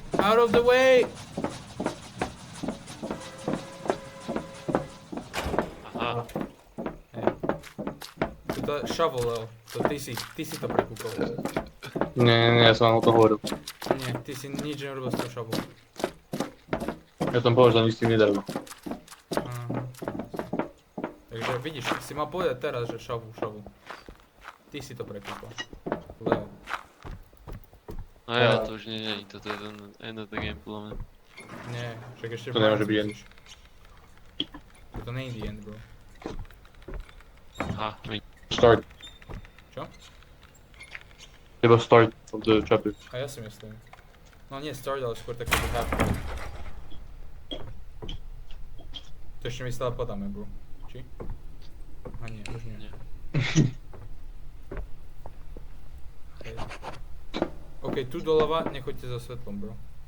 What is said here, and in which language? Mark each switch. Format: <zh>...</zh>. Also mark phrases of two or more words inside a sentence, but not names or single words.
<en>Out of the way!</en> <sk>Aha, To je shovel, Leo. To ty si to prekúkol. Nie, ja som vám o tom hovoril. Nie, ty si nič nerobil s tou shovel. Ja som povedal, že nič s tým nedarilo. Aha. Takže vidíš, si mal povedať teraz, že shovel. Ty si to prekúkol. Leo. no ja, to už nie, toto je ten</sk> <en>end of the game,</en> <sk>podľa mňa. Nie, však ešte To nemôže byť Brian</sk> <en>end.</en> <sk>musíš. To nie je</sk> <en>the end,</en> <sk>bro. Aha, my.</sk> <en>Start.</en> <sk>Čo? Iba</sk> <en>start of the chapter.</en> <sk>A ja si myslím. No nie start, ale skôr taký halfway. To ešte mi stále podáme, bro. Či? A nie, už nie. Nie.</sk> <en>Okay.</en> <sk>OK, tu doľava, nechoďte za svetlom, bro.</sk>